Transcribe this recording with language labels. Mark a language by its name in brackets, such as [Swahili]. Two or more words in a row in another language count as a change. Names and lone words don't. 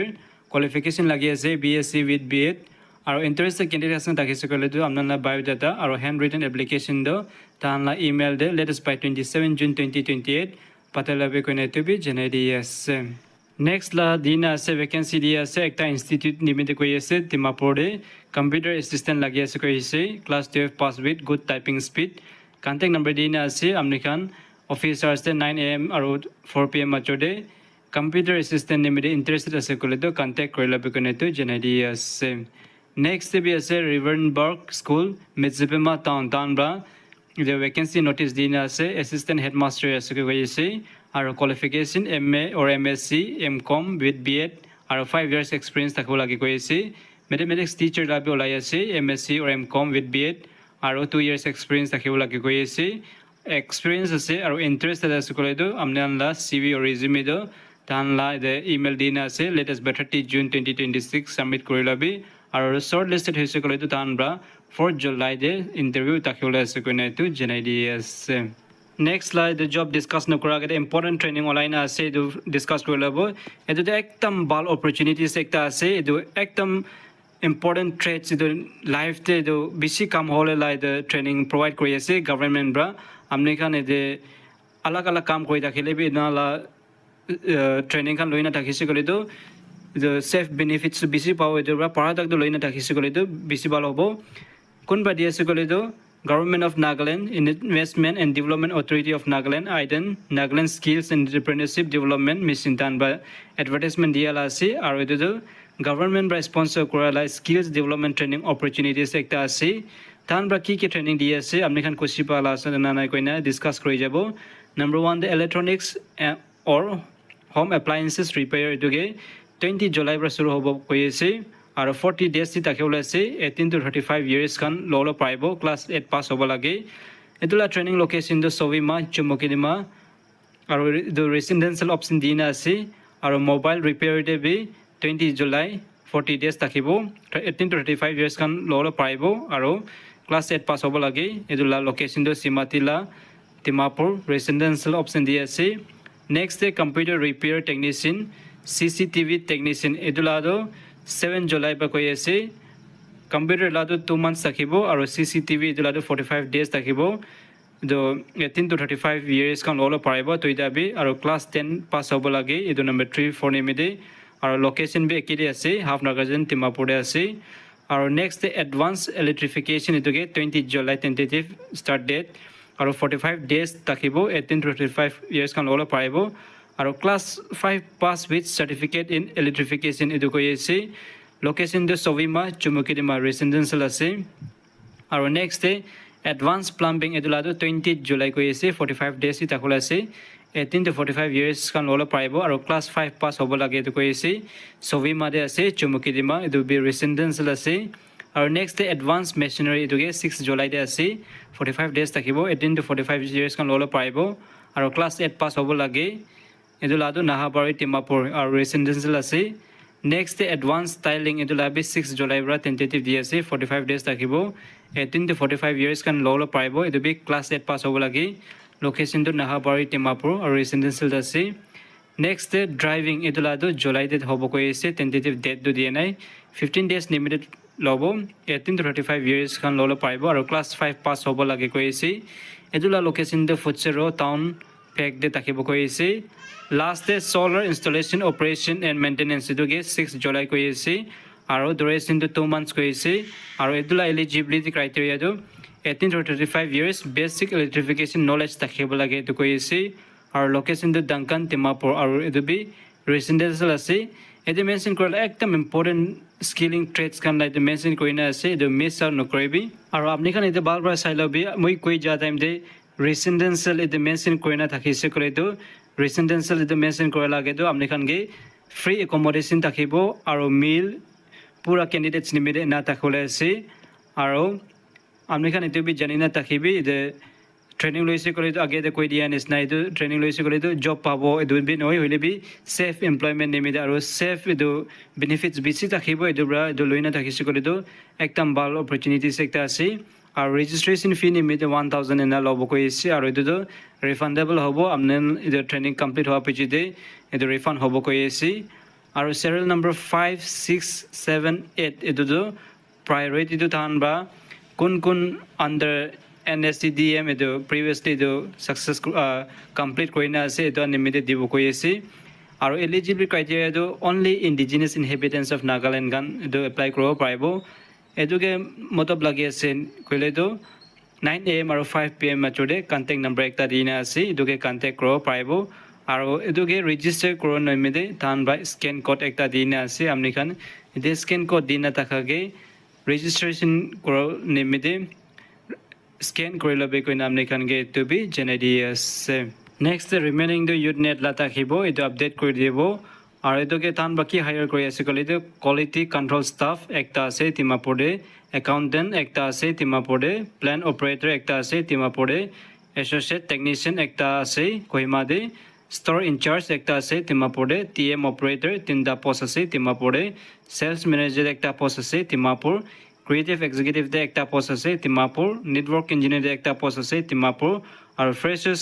[Naga Pidgin] qualification lagi ase [English] BSc with B.Ed [Naga Pidgin] aro [English] interested candidate [Naga Pidgin] asan takise kole to amna biodata aro [English] handwritten application [Naga Pidgin] do tan la email de [English] latest by 27 June 2028 [Naga Pidgin] patela be koina tu bi janai di ase next la dina ase vacancy di ase ekta institute nimite koi ase Dimapur de [English] computer assistant [Naga Pidgin] lagi ase koi ase [English] class 12 pass with good typing speed contact number [Naga Pidgin] dina ase amni khan [English] office hours [Naga Pidgin] de [English] 9 am [Naga Pidgin] aro [English] 4 pm [Naga Pidgin] majorde [English] computer assistant [Naga Pidgin] nimite interested ase kole to contact korila be kone to janai di ase next be ase Riverberg School Mitsipema town bra the [English] vacancy notice [Naga Pidgin] dina ase [English] assistant headmaster [Naga Pidgin] ase koi ase aro qualification [English] MA or MSc MCom with B.Ed [Naga Pidgin] aro [English] 5 years experience [Naga Pidgin] takho lagi koi ase [English] mathematics teacher [Naga Pidgin] labi olai ase [English] MSc or MCom with B.Ed [Naga Pidgin] aro [English] 2 years experience [Naga Pidgin] takhibo lagi koi ase experience ase aro interest ase kole do amnan la [English] CV or [Naga Pidgin] resume do tan la the email dina ase [English] latest by 30 June 2026 submit [Naga Pidgin] kori labi aro shortlisted hoise kole do tan bra [English] 4 July [Naga Pidgin] de interview takhibo ase koina tu janai di ase [English] next slide [Naga Pidgin] the job discuss na kora gate important [English] training online [Naga Pidgin] ase do discuss kori labo edu de ekdam bal opportunities ekta ase edu ekdam [English] important traits [Naga Pidgin] idu life te do bisi kam hole lai the training provide kori ase government bra amne khan ede alag alag kam koi dakhile bi na la training khan loina dakhise kole do the [English] safe benefits [Naga Pidgin] bisi pawo edu bra para tak do loina dakhise kole do bisi bal hobo kun ba diase kole do Government of Nagaland Investment and Development Authority of Nagaland Aiden Nagaland Skills and Entrepreneurship Development Mission tan ba advertisement diala ase aro edu do government by sponsor korala [English] skills development training opportunities [Naga Pidgin] ekta ase tan bra ki training di ase apni khan koshi pala ase na nai koina discuss kori jabo [English] number 1 the electronics or home appliances repair [Naga Pidgin] etuge [English] 20 July [Naga Pidgin] bra shuru hobo koi ase aro [English] 40 days [Naga Pidgin] ti takhibola ase [English] 18 to 35 years [Naga Pidgin] kan lolo paibo [English] class 8 pass [Naga Pidgin] hobo lage etula [English] training location [Naga Pidgin] do Sovima Chumokidima aro [English] the residential option [Naga Pidgin] dina ase aro [English] mobile repair [Naga Pidgin] de be [English] 20 July 40 days [Naga Pidgin] takhibo [English] 18 to 35 years [Naga Pidgin] kan lolo paibo aro [English] class 8 pass [Naga Pidgin] hobo lage edula location do Simatila Timapur [English] residential option [Naga Pidgin] dia ase [English] next day computer repair technician CCTV technician [Naga Pidgin] edula do [English] 7 July [Naga Pidgin] pa koi ase computer la do [English] 2 months [Naga Pidgin] takhibo aro CCTV edula do [English] 45 days [Naga Pidgin] takhibo do [English] 18 to 35 years [Naga Pidgin] kan lolo paibo to idabi aro [English] class 10 pass [Naga Pidgin] hobo lage edu [English] number 3 4 [Naga Pidgin] nimide aro location be ekide ase half nagajan Timapur ase aro [English] next advanced electrification [Naga Pidgin] etuge [English] 20 July tentative start date [Naga Pidgin] aro [English] 45 days [Naga Pidgin] takhibo [English] 18 to 35 years [Naga Pidgin] kan lolo paibo aro [English] class 5 pass with certificate in electrification [Naga Pidgin] edu koi ase location de Sovima Chumukidima residential ase aro [English] next advanced plumbing [Naga Pidgin] edulado [English] 20 July [Naga Pidgin] koi ase [English] 45 days [Naga Pidgin] itakola ase [English] 18 to 45 years [Naga Pidgin] kan lolo paibo aro [English] class 5 pass [Naga Pidgin] hobo lage edu koi ase Sovima de ase Chumukidima edu be residential ase aro [English] next advanced machinery [Naga Pidgin] edu ge [English] 6 July [Naga Pidgin] de ase [English] 45 days [Naga Pidgin] takibo [English] 18 to 45 years [Naga Pidgin] kan lolo paibo aro [English] class 8 pass [Naga Pidgin] hobo lage edulado Nahabari Timapur aro residential ase [English] next advanced styling [Naga Pidgin] edulabi [English] 6 July [Naga Pidgin] bra tentative di ase [English] 45 days [Naga Pidgin] takibo 18 [English] to 45 years [Naga Pidgin] kan lolo paibo edu be [English] class 8 pass [Naga Pidgin] hobo lage location to Nahabari Timapur aro residential ase [English] next driving [Naga Pidgin] edulado [English] July date [Naga Pidgin] hobo koi ase [English] tentative date [Naga Pidgin] do di nai [English] 15 days limited [Naga Pidgin] lobo [English] 18 to 35 years [Naga Pidgin] kan lolo paibo aro [English] class 5 pass [Naga Pidgin] hobo lage koi ase edula location de Futsero town pack de takibo koi ase [English] last day solar installation operation and maintenance [Naga Pidgin] edu [English] 6 July [Naga Pidgin] koi ase aro duration to [English] 2 months [Naga Pidgin] koi ase aro edula [English] eligibility criteria [Naga Pidgin] do [English] 18 to 35 years basic electrification knowledge [Naga Pidgin] takibo lage edu koi ase aro location to Duncan Timapur aro edu be residential ase edu mention korala ekdam [English] important skilling traits [Naga Pidgin] kan like mention koina ase edu [English] miss out [Naga Pidgin] nokribi aro apni khan edu balbra sailobi moi koi ja time de residential edu mention koina thakise kore do residential edu mention kora lage do apni khan ge [English] free accommodation [Naga Pidgin] takhibo aro meal pura candidates nimide na takhole ase aro apni khan edu bi janina takhibi de training loise kore do age de koi dia nisna edu training loise kore do job pabo edu bi noi hoile bi [English] safe employment [Naga Pidgin] nimide aro safe edu benefits bisi takhibo edu bra edu loina takhise kore do ekdam bal opportunities ekta ase aro [English] registration fee [Naga Pidgin] nimide 1000 ena lobo koi ase aro edu do refundable hobo amne edu [English] training complete [Naga Pidgin] howa pichide edu refund hobo koi ase aro [English] serial number 5 6 7 8 [Naga Pidgin] edu do priority do than ba kun under NSCDM edu previously edu success complete koina ase edu nimide dibo koi ase aro [English] eligibility criteria [Naga Pidgin] do [English] only indigenous inhabitants of Nagaland [Naga Pidgin] gan edu apply koro paibo edu ge motob lagi ase koile do [English] 9 AM [Naga Pidgin] aro [English] 5 PM [Naga Pidgin] machode [English] contact number [Naga Pidgin] ekta dina ase edu ge contact koro paibo aro edu ge register koro nimide than by [English] scan code [Naga Pidgin] ekta dina ase amni khan de [English] scan code [Naga Pidgin] dina takage registration koro nimide scan korila be koi namne khan ge to be janadi ase [English] next remaining the youth net [Naga Pidgin] la takhibo edu update kori debo আৰু এটোকে তান বাকি হায়াৰ কৰি আছে কলে তো [English] quality control staff [Naga Pidgin] একটা আছে তিমাপুৰে একাউন্টেন্ট একটা আছে তিমাপুৰে [English] plant operator [Naga Pidgin] একটা আছে তিমাপুৰে [English] associate technician [Naga Pidgin] একটা আছে কহিমাদে [English] store in-charge [Naga Pidgin] একটা আছে তিমাপুরে [English] TM operator [Naga Pidgin] তিনটা পোস্ট আছে তিমাপুরে [English] sales manager [Naga Pidgin] একটা পোস্ট আছে তিমাপুর [English] creative executive [Naga Pidgin] দে একটা পোস্ট আছে তিমাপুর [English] network engineer [Naga Pidgin] দে একটা পোস্ট আছে তিমাপুর আর ফ্রেশার্স